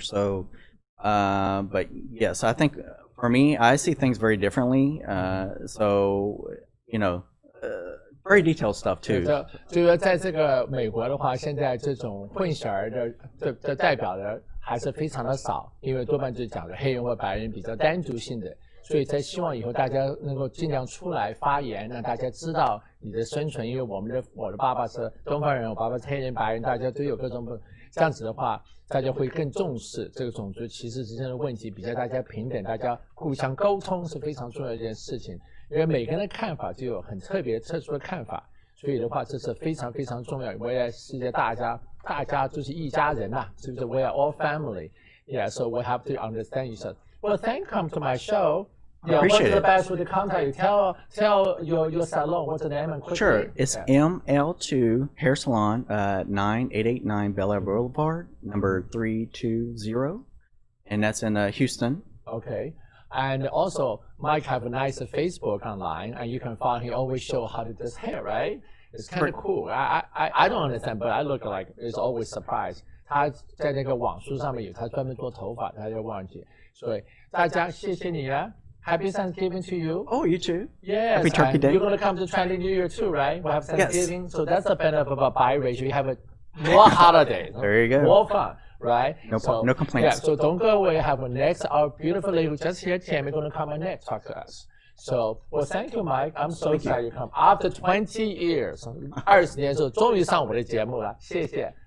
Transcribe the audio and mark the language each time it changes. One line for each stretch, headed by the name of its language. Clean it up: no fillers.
English: So, but yes, I think. For me, I see things very differently. So, you know, very detailed stuff too.
Chinese: 就是说，在这个美国的话，现在这种混血儿的代表的还是非常的少，因为多半就是讲的黑人或白人比较单独性的，所以才希望以后大家能够尽量出来发言，让大家知道你的生存。因为我的爸爸是东方人，我爸爸是黑人、白人，大家都有各种不这样子的话。大家会更重视这个种族歧视之间的问题，比较大家平等，大家互相沟通是非常重要的一件事情。因为每个人的看法就有很特别、特殊的看法，所以的话，这是非常非常重要。未来世界大家就是一家人呐，是不是 ？
English: We are all family. Yeah, so we have to understand each other. Well, thank you for coming to my show. Yeah, what's the best way to contact you? Tell your salon. What's the name and quickly? Sure, it's ML2 Hair Salon, 9889 Bel Air Boulevard, number 320, and that's in Houston. Okay, and also Mike have a nice Facebook online, and you can find he always show how to do his hair, right? It's kind of cool. I don't understand, but I look like it's always surprised.
Chinese: 他在那个网书上面有他专门做头发，他就忘记，所以大家谢谢你啊。
English: Happy Thanksgiving to you. Oh, you too. Yes. Happy Turkey Day. You're going to come to Chinese New Year too, right? We'll have Thanksgiving. Yes. So that's the benefit of a biracial. You have more holidays. There you go. More fun, right? No complaints. Yeah, so don't go away. Have our beautiful lady who just here, Tammy, going to come and next talk to us. So, well, thank you, Mike. I'm so excited you come. After 20 years,
Chinese: 20年之后终于上我的节目了，谢谢。